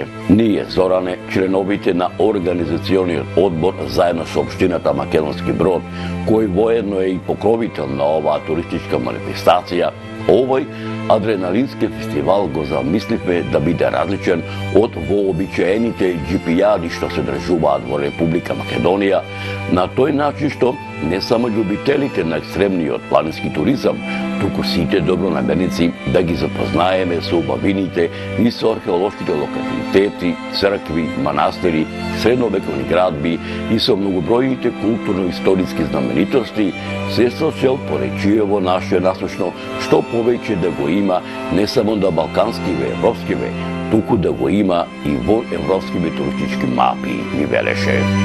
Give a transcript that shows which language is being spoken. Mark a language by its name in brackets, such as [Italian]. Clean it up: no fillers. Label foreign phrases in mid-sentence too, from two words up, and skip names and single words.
[Macedonian] Ние, Зоране, членовите на организациони одбор заедно со општината Македонски Брод, кој воедно е и покровител на оваа туристичка манифестација, овој адреналински фестивал го замислиме да биде различен од вообичаените џипијади што се држува во Република Македонија, на тој начин што не само љубителите на екстремниот планински туризам, туку сите добронамерници да ги запознаеме со убавините и со археолошките локалитети, цркви, манастири, средновековни градби и со многобројните културно-историски знаменитости, се со цел поречиево наше насочно што повеќе да го има не само на балканскиве, европскиве, туку да го има и во европскиве туристички мапи, ми велеше.